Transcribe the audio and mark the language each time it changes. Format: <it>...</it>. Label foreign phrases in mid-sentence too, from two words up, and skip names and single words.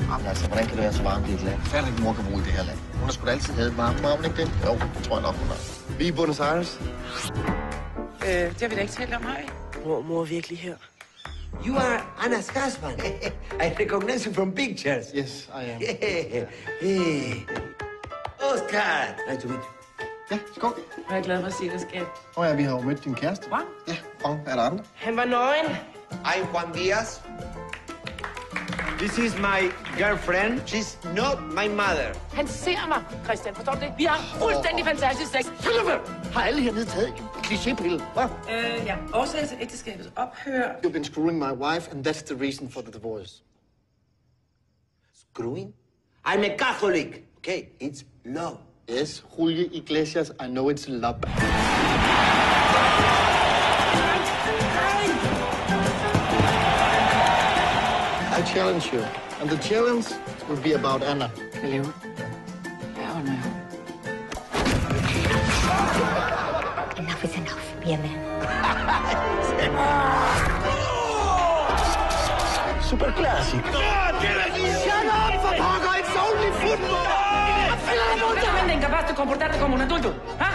<da>Altså, hvordan kan det være så varmt i et land? Færdig mor kan bo i det her land. Hun har sgu da altid havde varme, har hun ikke det? Jo, det tror jeg nok, hun har. Vi er i Buenos Aires. Det har vi da ikke talt om, har vi? Mor er virkelig her.</da> <en>You are Anna's husband. I recognize you from pictures. Yes, I am. Hey. Oscar. Nice to meet you.</en> <da>Ja, skål. Jeg er glad for at se dig, skat. Ja, vi har jo mødt din kæreste. Hvad? Ja, og er der andre? Han var nøgen.</da> <en>I'm Juan Diaz. This is my girlfriend. She's not my mother.</en> <da>Han ser mig, Christian. Forstår du det? Vi har fuldstændig fantastisk sex. Har alle hernede taget en klichépille? Hvad? Ja. Årsag til ægteskabets ophør.</da> <en>You've been screwing my wife, and that's the reason for the divorce. Screwing? I'm a Catholic. Okay, it's love. Yes, Julio Iglesias, I know it's love. I challenge you, and the challenge will be about Anna.</en> <da>Hvad laver du? Jeg under jo.</da> <en>Enough is enough, be a man. Super classic. Shut up,</en> <da>for pokker!</da> <en>It's only football!</en> <es>¿Te incapaz de comportarte como un adulto? ¿Ah?</es>